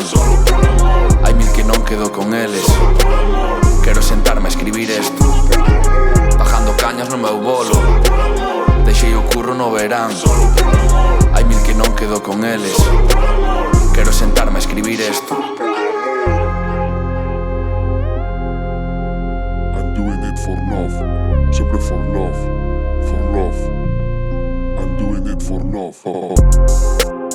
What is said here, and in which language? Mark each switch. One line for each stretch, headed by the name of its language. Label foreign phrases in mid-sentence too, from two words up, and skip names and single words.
Galician: Hai mil que non quedo con eles. Quero sentarme a escribir esto.
Spanish: Bajando cañas
Galician: no meu bolo, deixei o curro no verán. Hai mil que non quedo con eles. Quero sentarme a escribir esto.
English: I'm doing it for love, sempre for love, for love. I'm doing it for love.